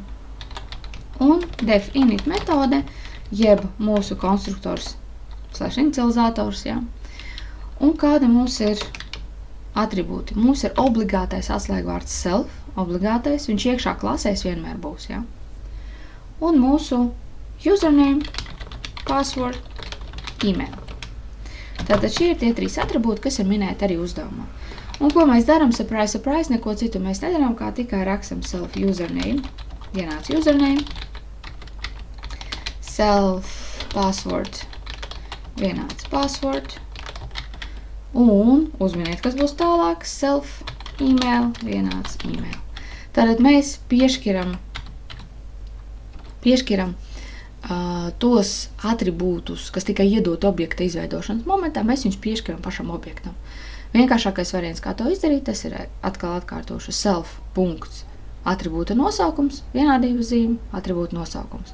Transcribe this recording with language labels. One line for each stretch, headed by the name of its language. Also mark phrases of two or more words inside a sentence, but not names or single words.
Latvian: Un def init metode, jeb mūsu konstruktors / inicializators, ja. Un kādi mums ir atribūti? Mums ir obligātais atslēgvārds self, obligātais, viņš iekšā klasēs vienmēr būs, ja? Un mūsu username, password, email. Tātad šie ir tie 3 atribūti, kas ir minēti arī uzdevumā. Un ko mēs darām?
English: Surprise, surprise,
Latvian: neko citu mēs nedarām, kā tikai rakstam self username, vienāds username, self password, vienāds password, un uzminiet, kas būs tālāk, self email, vienāds email. Tātad mēs piešķiram tos atribūtus, kas tikai iedot objekta izveidošanas momentā, mēs viņus piešķiram pašam objektam. Vienkāršākais variants, kā to izdarīt, tas ir atkal atkārtošu self punkts, atribūta nosaukums, vienādības zīme, atribūta nosaukums.